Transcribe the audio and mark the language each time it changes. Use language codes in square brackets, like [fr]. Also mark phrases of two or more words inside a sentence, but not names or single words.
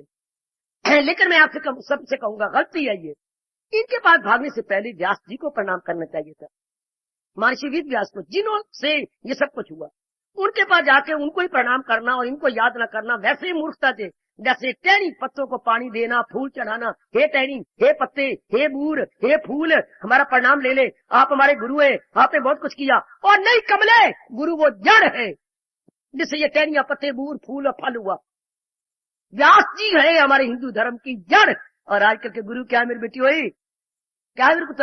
[hi] लेकिन मैं आपसे सबसे कहूंगा, गलती है ये। इनके पास भागने से पहले व्यास जी को प्रणाम करना चाहिए था, महर्षि वेद व्यास को, जिन्हों से ये सब कुछ हुआ। उनके पास जाके उनको ही प्रणाम करना और इनको याद न करना, वैसे ही मूर्खता थे। जैसे टहनी पत्तों को पानी देना, फूल चढ़ाना, हे टहनी, हे पत्ते, हे बूर, हे फूल, हमारा प्रणाम ले ले, आप हमारे गुरु है, आपने बहुत कुछ किया। और नहीं कमले, गुरु वो जड़ है जिससे ये टहनिया, पत्ते, बूर, फूल और फल हुआ। व्यास जी है हमारे हिंदू धर्म की जड़। और आजकल के गुरु क्या मेरी बेटी हुई, क्या है मेरे पुत्र?